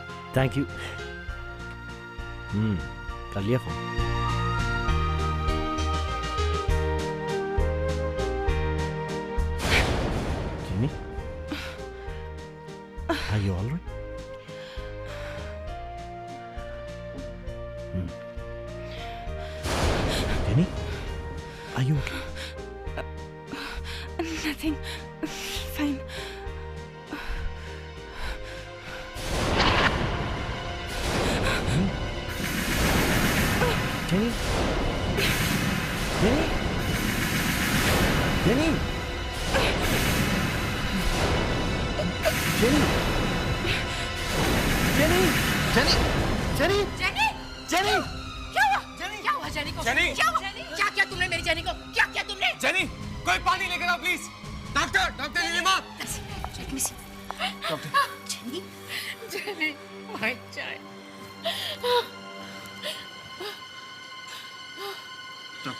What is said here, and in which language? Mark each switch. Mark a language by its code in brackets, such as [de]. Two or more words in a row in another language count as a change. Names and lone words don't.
[en] thank you. [hi] कर लिया फोन। जेनी, [en] are you all right? Jenny, are you okay? Nothing. Fine. Jenny? Jenny? Jenny? Jenny? Jenny? Jenny? Jenny? जेनी! Jenny? [hi] क्या हुआ? क्या हुआ जेनी को? जेनी! क्या हुआ? क्या किया तुमने मेरी जेनी को? क्या किया तुमने? जेनी, कोई पानी लेकर आओ प्लीज। डॉक्टर, डॉक्टर नीलिमा। डॉक्टर। जेनी, जेनी, [en] my child. [hi] डॉक्टर।